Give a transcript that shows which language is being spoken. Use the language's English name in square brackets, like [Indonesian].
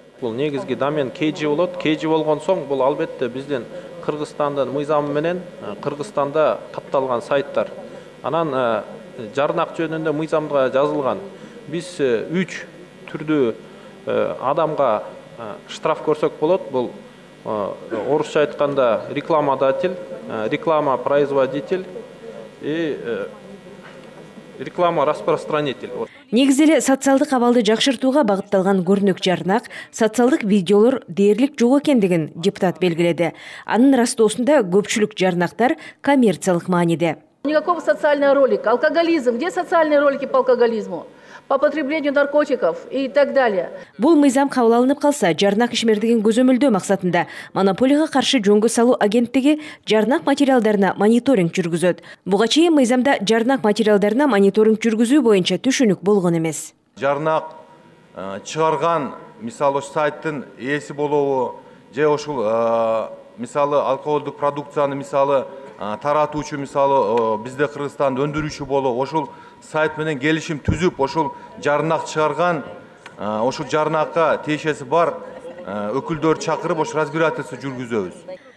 [Kyrgyz] Бул негизги домен KG болот. KG болгон соң бул албетте биздин Кыргызстандын мыйзамы менен Кыргызстанда катталган сайттар. Анан жарнак жөнүндө мыйзамга жазылган. Биз 3 түрдүү адамга штраф көрсөк болот. Бул орусча айтканда [Russian] рекламодатель, реклама производитель и реклама распространитель. [Kyrgyz] Негизи эле социалдык абалды жакшыртууга багытталган көрүнүк жарнак, социалдык видеолор дээрлик жок экендигин депутат белгиледи. Анын ырастоосунда көпчүлүк жарнактар коммерциялык мааниде. [Russian] Никакого социального ролика. Алкоголизм. Где социальные ролики по алкоголизму? По потреблению наркотиков и так далее. [Kyrgyz] Бул мыйзам кабыл алынып калса, жарнак ишмердигин көзөмөлдөө максатында монополияга каршы жөнгө салуу агенттиги жарнак материалдарына мониторинг жүргүзөт. Буга чейин мыйзамда жарнак материалдарына мониторинг жүргүзүү боюнча түшүнүк болгон эмес. Жарнак чыгарган, мисалы сайттын ээси болобу, же ошол мисалы алкоголдук продукцияны мисалы таратуучу, мисалы бизде Кыргызстанда өндүрүүчү болобу, ошол сайт менен келишим түзүп, ошол жарнак чыгарган, ошол жарнакка тиешеси бар өкүлдөр чакырып, ошол разбирательство жүргүзөбүз.